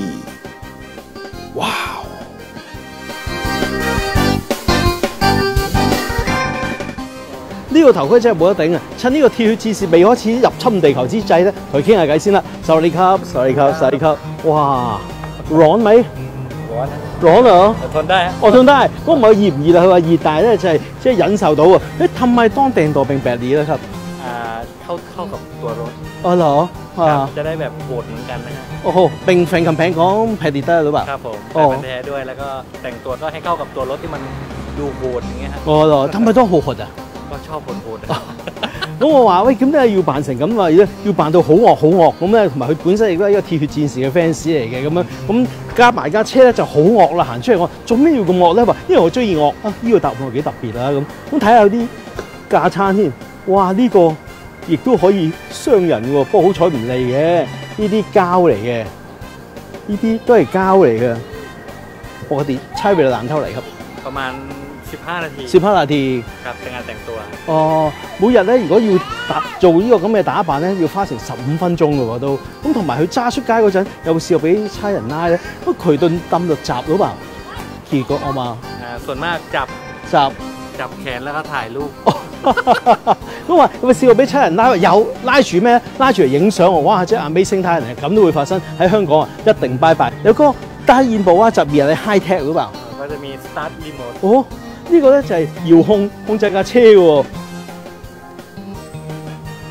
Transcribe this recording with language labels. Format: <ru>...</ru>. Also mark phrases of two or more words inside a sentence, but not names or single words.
<yue>哇！呢個頭盔真係冇得頂啊！趁呢個鐵血戰士未開始入侵地球之際咧，同佢傾下偈先啦。</yue> <en>Sorry cup，</en> <yue>哇，</yue> <th>ร้อนไหมร้อนเหรอทนได้我ทนได้ก็</th> <yue>唔係熱唔熱啊？佢話熱，但係咧就係即係忍受到啊！</yue> <th>誒ทำไมต้องแต่งตัวเป็นแบบนี้ล่ะครับ เข้ากับตัวรถ อ๋อเหรอ จะได้แบบโหดเหมือนกันนะฮะ โอ้โหเป็นแฟนคำแพงของแพดดิเตอร์หรือเปล่า ครับผมแฟนพันธุ์แท้ด้วยแล้วก็แต่งตัวก็ให้เข้ากับตัวรถที่มันดูโหดอย่างเงี้ยฮะ อ๋อเหรอทำไมต้องโหด啊？ ก็ชอบโหด</th> <yue>咁我話喂，咁咧要扮成咁啊，要扮到好惡咁咧，同埋佢本身亦都係一個鐵血戰士嘅 fans 嚟嘅咁樣，咁加埋架車咧就好惡啦，行出嚟我做咩要咁惡咧？話因為我中意惡啊，呢個答案幾特別啊咁睇下有啲架撐添，哇呢個亦都可以傷人喎，不過好彩唔利嘅，呢啲膠嚟嘅，呢啲都係膠嚟嘅，</yue> <th>ปกติใช้เวลานานเท่าไหร่ครับ ประมาณ15นาที 15นาที ครับในการแต่งตัว</th> <yue>哦，每日咧如果要做呢個咁嘅打扮咧，要花成15分鐘嘅喎都。咁同埋佢揸出街嗰陣，有冇試過俾差人拉咧？咁佢頓抌就閘到吧？結果我嘛</yue> <th>ส่วนมากจับแขนแล้วก็ถ่ายรูป</th> <yue>咁話有冇試過俾差人拉？有，拉住咩？拉住嚟影相喎！哇！即係 Amazing 他人嚟，咁都會發生喺香港啊！一定拜拜。有個大現部啊，就而係</yue> <en>high tech</en> <yue>好吧？</yue> <th>ก็จะมี</th> <en>start remote</en> <yue>哦。呢個咧就係遙控制架車喎，</yue>